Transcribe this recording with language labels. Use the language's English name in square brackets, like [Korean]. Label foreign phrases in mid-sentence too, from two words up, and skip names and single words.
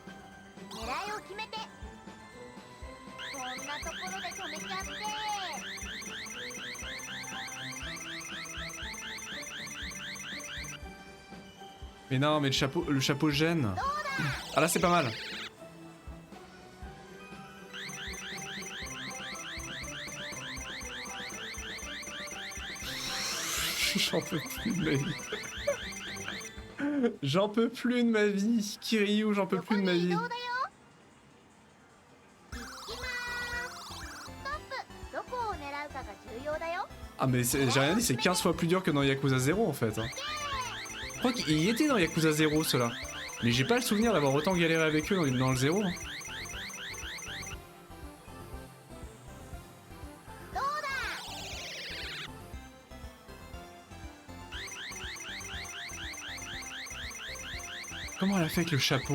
[Japanese] 狙いを決めて。こんなところで止めちゃって。 [French] Mais non, mais le chapeau gêne. Ah là c'est pas mal. J'en peux plus de ma vie. J'en peux plus de ma vie. Kiryu, j'en peux plus de ma vie. [Japanese] 移動だよ。行きまーす。ストップ。どこを狙うかが重要だよ。 [French] Ah mais j'ai rien dit, c'est 15 fois plus dur que dans Yakuza 0 en fait. Hein. Je crois qu'il y était dans Yakuza 0 ceux-là. Mais j'ai pas le souvenir d'avoir autant galéré avec eux dans le 0. Hein. Comment elle a fait avec le chapeau?